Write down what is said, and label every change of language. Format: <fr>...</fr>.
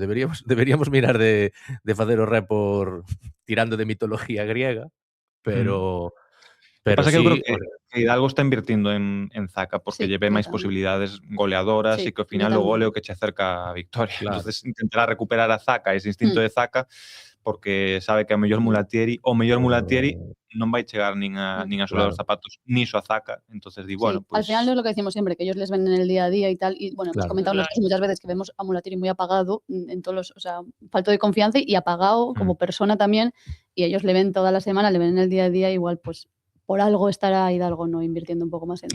<gl>Deberíamos mirar de facer o report tirando de mitología griega, pero Pasa sí, que eu creo que Hidalgo está invirtindo en Zaka porque lle ve máis posibilidades goleadoras e que ao final o gol é o que che acerca a victoria. Claro. Entonces intentará recuperar a Zaka, ese instinto de Zaka, porque sabe que o mellor Mulatieri non vai chegar nin a solar os zapatos, ni a Zaka, entonces di, bueno,</gl> <es>Al final no es lo que decimos siempre, que ellos les ven en el día a día y tal, y bueno, hemos comentado nosotros muchas veces que vemos a Mulatieri muy apagado en todos los, o sea, falto de confianza y apagado como persona también, y ellos le ven toda la semana, le ven en el día a día, igual pues por algo estará Hidalgo no invirtiendo</es> <gl>un pouco máis en</gl>